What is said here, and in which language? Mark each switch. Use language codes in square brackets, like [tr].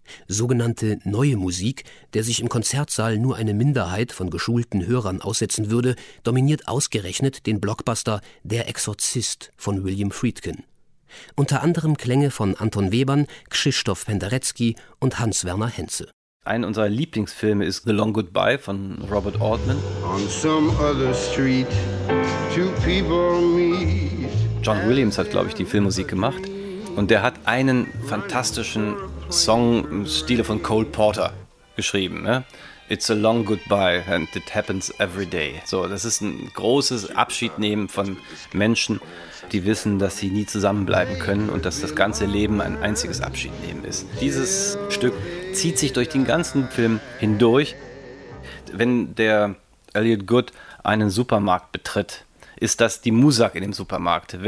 [de] Sogenannte neue Musik, der sich im Konzertsaal nur eine Minderheit von geschulten Hörern aussetzen würde, dominiert ausgerechnet den Blockbuster Der Exorzist von William Friedkin. Unter anderem Klänge von Anton Webern, Krzysztof Penderecki und Hans-Werner Henze. Ein unserer Lieblingsfilme ist The Long Goodbye von Robert Altman. [en] On some other street, two people meet. [de] John Williams hat, glaube ich, die Filmmusik gemacht. Und der hat einen fantastischen Song im Stile von Cole Porter geschrieben. Ne? [en] It's a long goodbye and it happens every day. [de] So, das ist ein großes Abschiednehmen von Menschen, die wissen, dass sie nie zusammenbleiben können und dass das ganze Leben ein einziges Abschiednehmen ist. Dieses Stück zieht sich durch den ganzen Film hindurch. Wenn der Elliot Good einen Supermarkt betritt, ist das die Musak in dem Supermarkt.